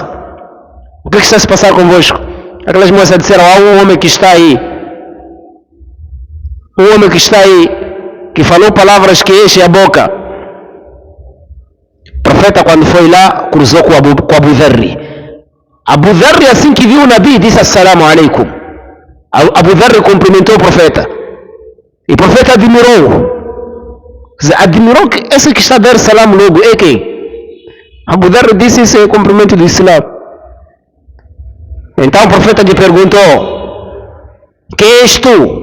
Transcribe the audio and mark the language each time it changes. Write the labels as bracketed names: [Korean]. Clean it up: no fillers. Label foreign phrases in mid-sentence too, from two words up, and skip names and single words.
[Portuguese] O que está a se passar convosco? Aquelas moças disseram: há um homem que está aí. Um homem que está aí, que falou palavras que enchem a boca. O profeta, quando foi lá, cruzou com Abu Dharr. Abu Dharr, assim que viu o Nabi, disse: [Arabic] السلام عليكم. [Portuguese] Abu Dharr cumprimentou o profeta. E o profeta admirou que esse que está a dar salam logo é quem? Abu Dharr disse: esse é o cumprimento do Islã. Então o profeta lhe perguntou: quem és tu?